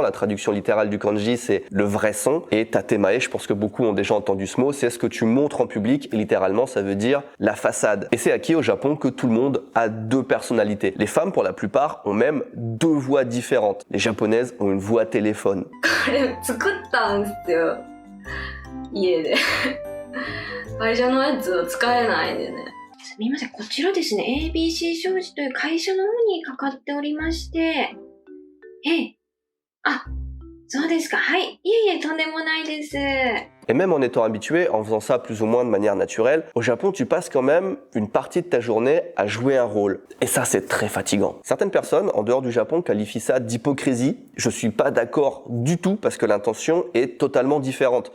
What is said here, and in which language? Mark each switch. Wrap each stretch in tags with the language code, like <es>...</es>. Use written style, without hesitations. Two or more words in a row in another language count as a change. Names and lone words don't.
<fr>La traduction littérale du kanji, c'est le vrai son. Et tatemae, je pense que beaucoup ont déjà entendu ce mot, c'est ce que tu montres en public. Et littéralement, ça veut dire la façade. Et c'est acquis au Japon que tout le monde a 2 personnalités. Les femmes, pour la plupart, ont même 2 voix différentes. Les japonaises ont une voix téléphone.</fr> <ja>作ったんですよ。家で。会社のやつは使えないんでね。すみません、こちらですね、ABC 商事という会社の方にかかっておりまして、そうですか、はい。いえいえ、とんでもないです。</ja> <fr>Et même en étant habitué, en faisant ça plus ou moins de manière naturelle, au Japon, tu passes quand même une partie de ta journée à jouer un rôle. Et ça, c'est très fatigant. Certaines personnes, en dehors du Japon, qualifient ça d'hypocrisie. Je suis pas d'accord du tout parce que l'intention est totalement différente.</fr>